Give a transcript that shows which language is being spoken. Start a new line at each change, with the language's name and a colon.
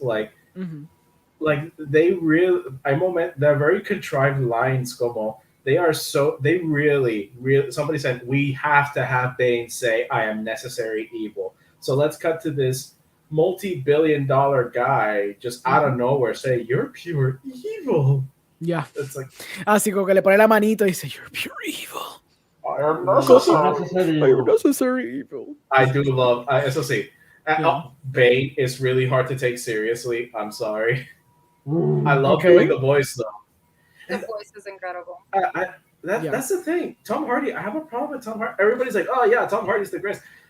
English: Like they really, they're very contrived lines.
Spanish: Como
English: they really. Somebody said we have to have Bane say, "I am necessary evil." So let's cut to this multi-billion-dollar guy just out of nowhere say, "You're pure evil." Yeah, it's like
Spanish: así como que le pone la manito y dice,
English: "You're pure evil." I am necessary evil. I do love.
Spanish: Eso sí,
English: Bane is really hard to take seriously. I'm sorry. I love doing the voice though. The voice is incredible. That's the thing. Tom Hardy, I have a problem with Tom Hardy. Everybody's like, oh yeah, Tom Hardy's the greatest.